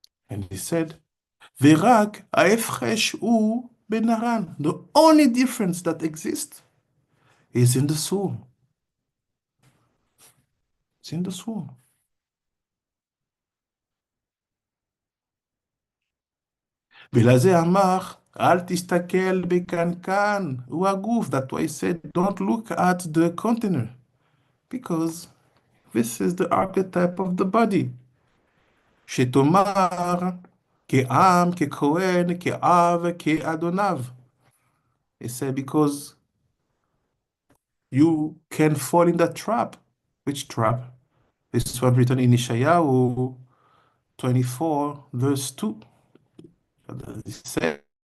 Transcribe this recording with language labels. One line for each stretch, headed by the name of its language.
English: And he said,
Hebrew: ורק ההפרש הוא בנרן.
English: The only difference that exists is in the soul. It's in the soul.
Hebrew: ולזה אמר, אל תסתכל בקנקן, הוא הגוף.
English: That's why he said, don't look at the container. Because this is the archetype of the body.
Hebrew: שתאמר, כעם, ככהן, כאב, כאדוניו.
English: He said, because you can fall in that trap. Which trap? This one written in Isaiah 24, verse 2. What does it say?